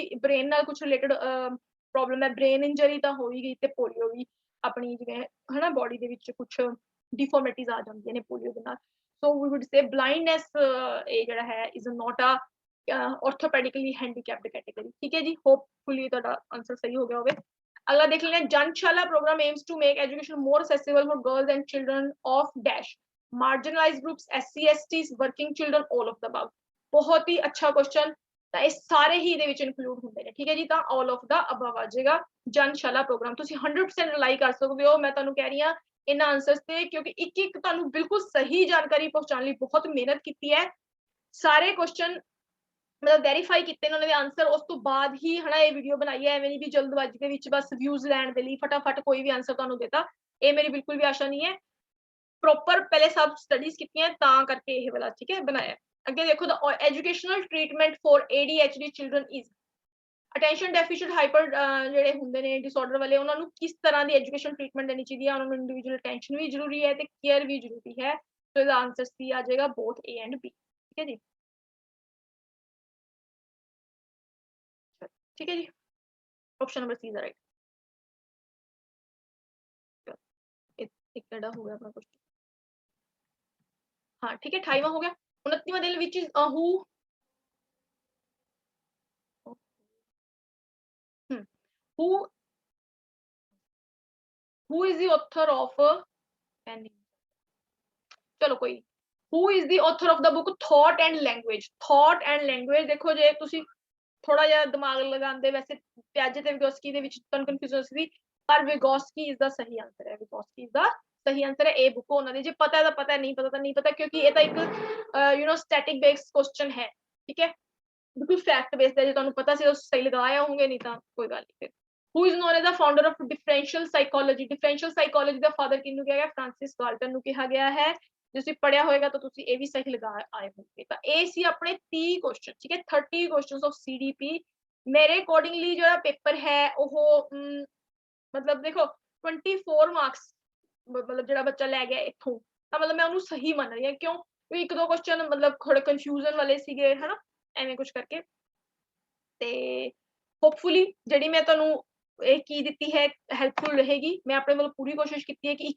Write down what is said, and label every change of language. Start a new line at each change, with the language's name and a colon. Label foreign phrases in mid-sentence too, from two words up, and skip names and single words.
Punjabi: ਬ੍ਰੇਨ ਨਾਲ ਕੁਝ
English: related problem
Punjabi: ਹੈ
English: brain injury
Punjabi: ਤਾਂ ਹੋ ਹੀ ਗਈ ਤੇ ਪੋਲੀਓ ਵੀ ਆਪਣੀ ਜਿਵੇਂ ਹਨਾ ਬੋਡੀ ਦੇ ਵਿੱਚ ਕੁਝ ਡਿਫਾਰਮਿਟੀਜ਼ ਆ ਜਾਂਦੀਆਂ ਨੇ ਪੋਲੀਓ ਦੇ ਨਾਲ
English: so we would say blindness
Punjabi: ਇਹ ਜਿਹੜਾ ਹੈ
English: is not a orthopedically handicapped category
Punjabi: ਠੀਕ ਹੈ ਜੀ ਹੋਪਫੁਲੀ ਤੁਹਾਡਾ ਆਨਸਰ ਸਹੀ ਹੋ ਗਿਆ ਹੋਵੇ ਅਗਲਾ ਦੇਖ ਲੈਣਾ ਜਨਸ਼ਾਲਾ
English: program aims to make education more accessible for girls and children of dash marginalized groups SC STs working children all of the above
Punjabi: ਬਹੁਤ ਹੀ ਅੱਛਾ ਕੁਐਸਚਨ ਤਾਂ ਇਹ ਸਾਰੇ ਹੀ ਇਹਦੇ ਵਿੱਚ ਇਨਕਲੂਡ ਹੁੰਦੇ ਨੇ ਠੀਕ ਹੈ ਜੀ ਤਾਂ
English: all of the above
Punjabi: ਆ ਜਾਏਗਾ ਜਨਸ਼ਾਲਾ ਪ੍ਰੋਗਰਾਮ ਤੁਸੀਂ 100% ਰਿਲਾਈ ਕਰ ਸਕਦੇ ਹੋ ਮੈਂ ਤੁਹਾਨੂੰ ਕਹਿ ਰਹੀ ਹਾਂ ਇਹਨਾਂ ਆਨਸਰਸ ਤੇ ਕਿਉਂਕਿ ਇੱਕ ਇੱਕ ਤੁਹਾਨੂੰ ਬਿਲਕੁਲ ਸਹੀ ਜਾਣਕਾਰੀ ਪਹੁੰਚਾਉਣ ਲਈ ਬਹੁਤ ਮਿਹਨਤ ਕੀਤੀ ਹੈ ਸਾਰੇ ਕੁਐਸਚਨ ਮਤਲਬ ਵੈਰੀਫਾਈ ਕੀਤੇ ਇਹਨਾਂ ਦੇ ਆਨਸਰ ਉਸ ਤੋਂ ਬਾਅਦ ਹੀ ਹਨਾ ਇਹ ਵੀਡੀਓ ਬਣਾਈ ਹੈ ਐਵੇਂ ਨਹੀਂ ਵੀ ਜਲਦਬਾਜ਼ੀ ਦੇ ਵਿੱਚ ਬਸ ਵਿਊਜ਼ ਲੈਣ ਦੇ ਲਈ ਫਟਾਫਟ ਕੋਈ ਵੀ ਆਨਸਰ ਤੁਹਾਨੂੰ ਦੇਤਾ ਇਹ ਮੇਰੀ ਬਿਲਕੁਲ ਵੀ ਆਸ਼ਾ ਨਹੀਂ ਹੈ ਪ੍ਰੋਪਰ ਪਹਿਲੇ ਸਭ ਸਟੱਡੀਜ਼ ਕੀਤੀਆਂ ਤਾਂ ਕਰਕੇ ਇਹ ਵਾਲਾ ਠੀਕ ਹੈ ਬਣਾਇਆ ਅੱਗੇ ਦੇਖੋ
English: the educational treatment for ADHD children is attention deficient hyper
Punjabi: ਜਿਹੜੇ ਹੁੰਦੇ ਨੇ ਡਿਸਆਰਡਰ ਵਾਲੇ ਉਹਨਾਂ ਨੂੰ ਕਿਸ ਤਰ੍ਹਾਂ ਦੀ
English: education treatment
Punjabi: ਦੇਣੀ ਚਾਹੀਦੀ ਹੈ ਉਹਨਾਂ ਨੂੰ
English: individual attention
Punjabi: ਵੀ ਜ਼ਰੂਰੀ ਹੈ ਤੇ ਕੇਅਰ ਵੀ ਜ਼ਰੂਰੀ ਹੈ ਸੋ ਇਹਦਾ ਆਨਸਰ ਸੀ ਆ ਜਾਏਗਾ
English: both A and B
Punjabi: ਠੀਕ ਹੈ ਜੀ
Hindi: ठीक है जी
English: option number C is right
Hindi: एक टेढ़ा हो गया अपना क्वेश्चन हाँ ठीक है 28वां हो गया 29वां दिल
English: which is who is the author of
Hindi: चलो कोई
English: who is the author of the book thought and language
Punjabi: ਦੇਖੋ ਜੇ ਤੁਸੀਂ ਥੋੜਾ ਜਿਹਾ ਦਿਮਾਗ ਲਗਾਉਂਦੇ ਵੈਸੇ ਪਿਆਜੇ ਤੇ ਵਿਗੋਸਕੀ ਦੇ ਵਿੱਚ ਤੁਹਾਨੂੰ ਕਨਫਿਊਜ਼ਨ ਸੀ ਪਰ ਵਿਗੋਸਕੀ
English: is the
Punjabi: ਸਹੀ ਆਨਸਰ ਹੈ ਵਿਗੋਸਕੀ
English: is the
Punjabi: ਸਹੀ ਆਨਸਰ ਹੈ ਇਹ ਬੁੱਕ ਉਹਨਾਂ ਦੀ ਜੇ ਪਤਾ ਹੈ ਤਾਂ ਪਤਾ ਨਹੀਂ ਪਤਾ ਤਾਂ ਨਹੀਂ ਪਤਾ ਕਿਉਂਕਿ ਇਹ ਤਾਂ ਇੱਕ
English: static based question
Punjabi: ਹੈ ਠੀਕ ਹੈ ਬਿਲਕੁਲ
English: fact based
Punjabi: ਹੈ ਜੇ ਤੁਹਾਨੂੰ ਪਤਾ ਸੀ ਤਾਂ ਸਹੀ ਲਗਾਇਆ ਹੋਗੇ ਨਹੀਂ ਤਾਂ ਕੋਈ ਗੱਲ ਨਹੀਂ ਫਿਰ
English: who is known as the founder of differential psychology
Punjabi: ਦਾ ਫਾਦਰ ਕਿਹਨੂੰ ਕਿਹਾ ਗਿਆ ਫ੍ਰਾਂਸਿਸ ਗਾਲਟਨ ਨੂੰ ਕਿਹਾ ਗਿਆ ਹੈ ਜੇ ਤੁਸੀਂ ਪੜਿਆ ਹੋਏਗਾ ਤਾਂ ਤੁਸੀਂ ਇਹ ਵੀ ਸਹੀ ਲਗਾ ਆਏ ਹੋਣਗੇ ਤਾਂ ਇਹ ਸੀ ਆਪਣੇ 30 ਕੁਐਸਚਨ ਠੀਕ ਹੈ 30
English: questions of CDP
Punjabi: ਮੇਰੇ ਅਕੋਰਡਿੰਗਲੀ ਜਿਹੜਾ ਪੇਪਰ ਹੈ ਉਹ ਮਤਲਬ ਦੇਖੋ 24 ਮਾਰਕਸ ਮਤਲਬ ਜਿਹੜਾ ਬੱਚਾ ਲੈ ਗਿਆ ਇੱਥੋਂ ਤਾਂ ਮਤਲਬ ਮੈਂ ਉਹਨੂੰ ਸਹੀ ਮੰਨ ਰਹੀ ਹਾਂ ਕਿਉਂ ਇੱਕ ਦੋ ਕੁਐਸਚਨ ਮਤਲਬ ਥੋੜੇ ਕਨਫਿਊਜ਼ਨ ਵਾਲੇ ਸੀਗੇ ਹਨਾ ਐਵੇਂ ਕੁਝ ਕਰਕੇ ਤੇ ਹੋਪਫੁਲੀ ਜਿਹੜੀ ਮੈਂ ਤੁਹਾਨੂੰ ਇਹ ਕੀ ਦਿੱਤੀ ਹੈ ਹੈਲਪਫੁਲ ਰਹੇਗੀ ਮੈਂ ਆਪਣੇ ਵੱਲੋਂ ਪੂਰੀ ਕੋਸ਼ਿਸ਼ ਕੀਤੀ ਹੈ ਕਿ ਇੱਕ